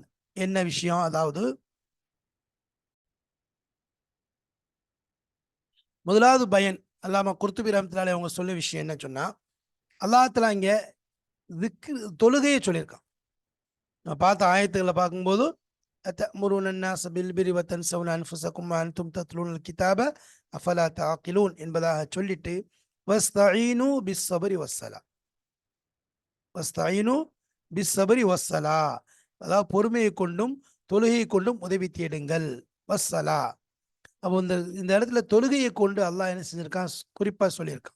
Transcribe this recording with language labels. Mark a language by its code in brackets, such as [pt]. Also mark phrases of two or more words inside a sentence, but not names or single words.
[ta] என்ன விஷயம், அதாவது முதலாவது பயன் அல்லாம குர்துபி [ar] رحمة الله عليه [ta] அவங்க சொல்ல விஷயம் என்ன சொன்னா, [ar] الله تعالى [ta] இங்க தொழுகையை சொல்லியிருக்கான். நான் பார்த்த ஆயத்துக்களை பார்க்கும்போது [ar] أتأمرون الناس بالبر وتنسون انفسكم وانتم تتلون الكتاب افلا تعقلون [ta] என்பதாக சொல்லிட்டு [ar] واستعينوا بالصبر والصلاة, واستعينوا بالصبر والصلاة, [ta] அதாவது பொறுமையை கொண்டும் தொழுகையை கொண்டும் உதவி தேடுங்கள், வஸ்ஸலா. அப்போ இந்த இடத்துல தொழுகையை கொண்டு அல்லாஹ் என்ன செஞ்சிருக்கான், குறிப்பா சொல்லியிருக்கான்.